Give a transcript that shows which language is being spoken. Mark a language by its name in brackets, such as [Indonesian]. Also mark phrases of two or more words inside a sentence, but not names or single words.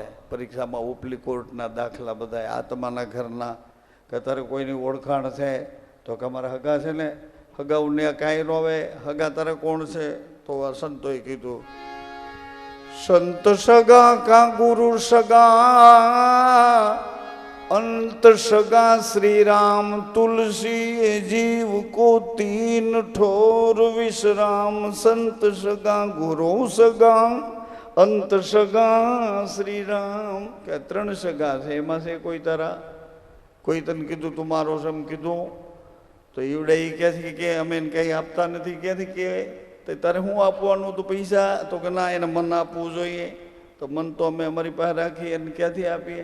[Gujarati] પરીક્ષામાં ઉપલી કોર્ટના દાખલા બધા આત્માના ઘરના કે તારે કોઈની ઓળખાણ છે તો કે અમારા હગા છે ને, હગાઉને કાંઈ ન આવે. હગા તારે કોણ છે? તો આ સંતોએ કીધું [Hindi] संत सगा का गुरु सगा, अंत सगा श्री राम तुलसी जीव को तीन ठोर विश्राम. संत सगा गुरु सगा अंत सगा श्री राम. [Gujarati] કે 3 સગા છે, એમાં છે કોઈ તારા, કોઈ તને કીધું તું મારો છે એમ કીધું તો એવડે એ ક્યાંથી કે અમે એને કંઈ આપતા નથી. ક્યાંથી કે તારે શું આપવાનું? તો પૈસા? તો કે ના, એને મન આપવું જોઈએ. તો મન તો અમે અમારી પાસે રાખીએ, એને ક્યાંથી આપીએ?